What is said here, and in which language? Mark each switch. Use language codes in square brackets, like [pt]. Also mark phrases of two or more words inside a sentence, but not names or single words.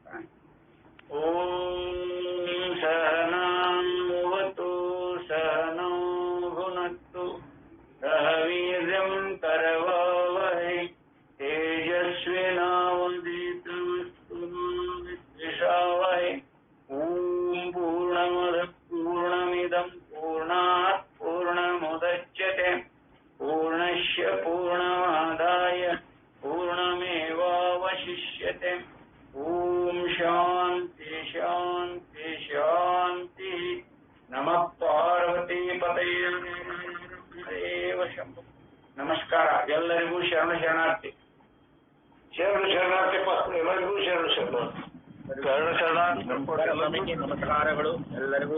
[sa] ಓಂ ಸಹನಾವತು ಸಹನೋ ಭುನಕ್ತು ಸಹ ವೀರ್ಯಂ ಕರವಾವಹೈ ತೇಜಸ್ವಿನಾವಧೀತಮಸ್ತು ವಿದ್ವಿಷಾವಹೈ. ಓಂ ಪೂರ್ಣಮದ ಪೂರ್ಣಮಿದಂ ಪೂರ್ಣಾತ್ ಪೂರ್ಣಮುದಚ್ಯತೆ ಪೂರ್ಣಸ್ಯ ಪೂರ್ಣಮಾದಾಯ ಪೂರ್ಣಮೇವಾವಶಿಷ್ಯತೆ. ಓಂ ಶಾಂತಿ ಶಾಂತಿ ಶಾಂತಿ. ನಮಃ ಪಾರ್ವತಿ ಪತಯೇ ದೇವ ಶಂಭು. [kn] ನಮಸ್ಕಾರ ಎಲ್ಲರಿಗೂ. ಶರಣಾರ್ಥಿ. ಶರಣಾರ್ಥಿ ಎಲ್ಲರಿಗೂ ಶರಣಾರ್ಥಿ. ನಮಸ್ಕಾರಗಳು ಎಲ್ಲರಿಗೂ.